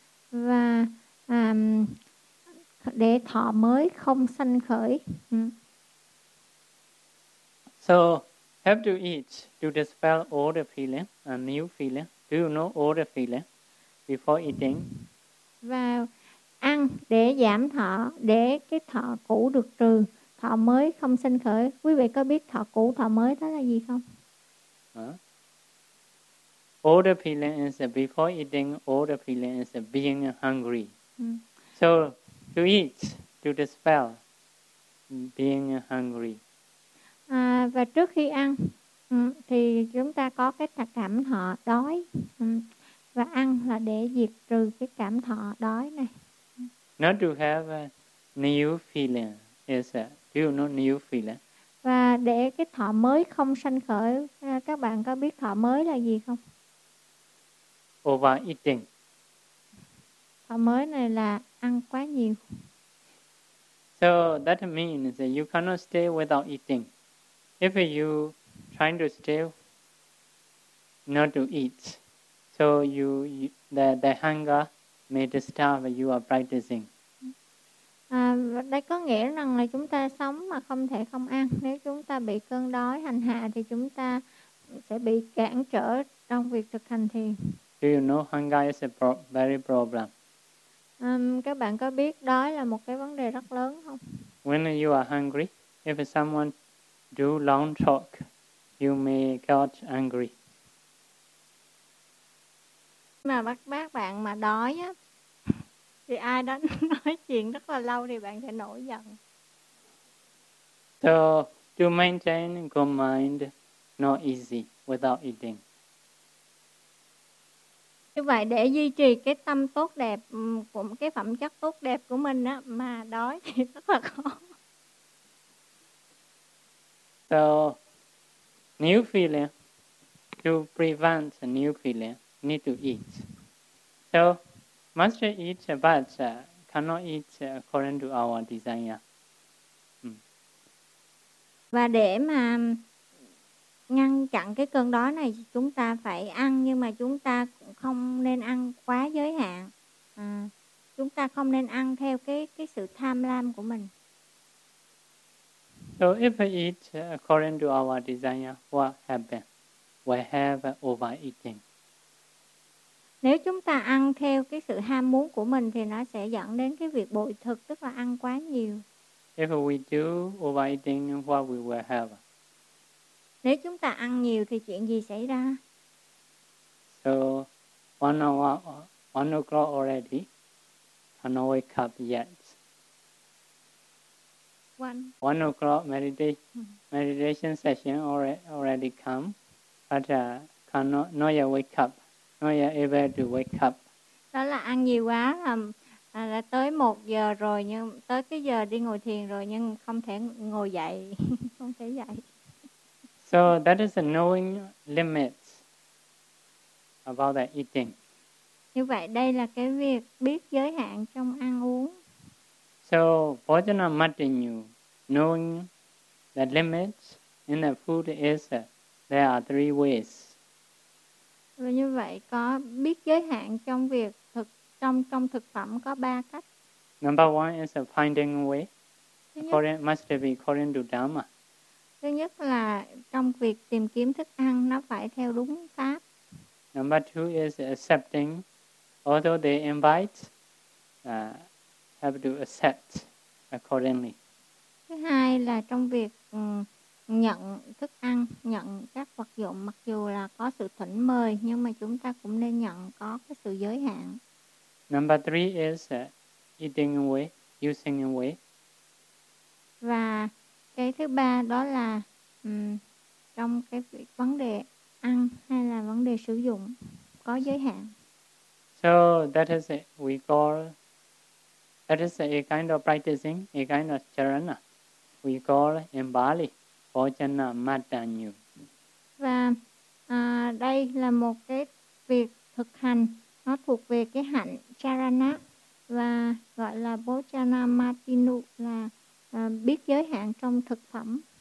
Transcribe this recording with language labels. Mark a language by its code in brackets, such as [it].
[vi] Và để thọ mới không sanh khởi. [en] So have to eat to dispel all the feeling, a new feeling. Do you know all the feeling before eating? [vi] Và ăn để giảm thọ, để cái thọ cũ được trừ, thọ mới không sanh khởi. Quý vị có biết thọ cũ, thọ mới đó là gì không? [en] All the feeling is before eating, all the feeling is being hungry. So to eat, to dispel being hungry. [vi] Và trước khi ăn, thì chúng ta có cái cảm thọ đói, và ăn là để diệt trừ cái cảm thọ đói này. [en] Not to have a new feeling is a feel no new feeling. [vi] Và để cái thọ mới không sanh khởi, các bạn có biết thọ mới là gì không? [en] Overeating. [vi] Thọ mới này là ăn quá nhiều. [en] So that means that you cannot stay without eating. If you trying to stay not to eat, so you the hunger may disturb your practicing. [vi] À, đây có nghĩa rằng là chúng ta sống mà không thể không ăn. Nếu chúng ta bị cơn đói hành hạ thì chúng ta sẽ bị cản trở trong việc thực hành thiền. [en] Do you know hunger is a very problem? [vi] Các bạn có biết đói là một cái vấn đề rất lớn không? [en] When you are hungry, if someone do long talk, you may get angry. [vi] Mà bác bạn mà đói á, thì ai đó nói chuyện rất là lâu thì bạn sẽ nổi giận. [en] So, to maintain good mind, not easy without eating. [vi] Như vậy, để duy trì cái tâm tốt đẹp, của cái phẩm chất tốt đẹp của mình á, mà đói thì rất là khó. [en] So, new feeling, to prevent a new feeling, need to eat. So, must eat, but cannot eat according to our desire. [vi] Và để mà ngăn chặn cái cơn đói này, chúng ta phải ăn, nhưng mà chúng ta không nên ăn quá giới hạn. Chúng ta không nên ăn theo cái sự tham lam của mình. [en] So if we eat according to our desire, what happens? We have overeating. [vi] Nếu chúng ta ăn theo cái sự ham muốn của mình thì nó sẽ dẫn đến cái việc bội thực, tức là ăn quá nhiều. [en] If we do overeating, what we will have? [vi] Nếu chúng ta ăn nhiều thì chuyện gì xảy ra? [en] So, 1 o'clock already, cannot wake up yet. One o'clock meditation session already come, but cannot yet wake up. Not yet able to wake up. [vi] Đó là ăn nhiều quá là tới 1 giờ rồi, nhưng tới cái giờ đi ngồi thiền rồi nhưng không thể ngồi dậy, không thể dậy. [en] So that is a knowing limits about the eating. [vi] Như vậy đây là cái việc biết giới hạn trong ăn uống. [en] So bhojana matinyu, knowing the limits in the food is there are 3 ways. [vi] Và như vậy có biết giới hạn trong việc thực trong thực phẩm có 3 cách. [en] Number 1 is a finding way. Must be according to Dharma. [vi] Thứ nhất là trong việc tìm kiếm thức ăn nó phải theo đúng pháp. [en] Number 2 is accepting, although they invite, have to accept accordingly. [vi] Thứ hai là trong việc nhận thức ăn, nhận các vật dụng, mặc dù là có sự thỉnh mời nhưng mà chúng ta cũng nên nhận có cái sự giới hạn. [en] Number 3 is eating away, using away. [vi] Và cái thứ ba đó là trong cái vấn đề ăn hay là vấn đề sử dụng có giới hạn. [en] So that is it. We call that is a kind of practicing, a kind of charana. We call in Bali. Bhojana Matanyu. [vi] Và đây là một cái việc thực hành, nó thuộc về cái hạnh charana và gọi là Bhojana Matinu, là biết giới hạn trong thực phẩm.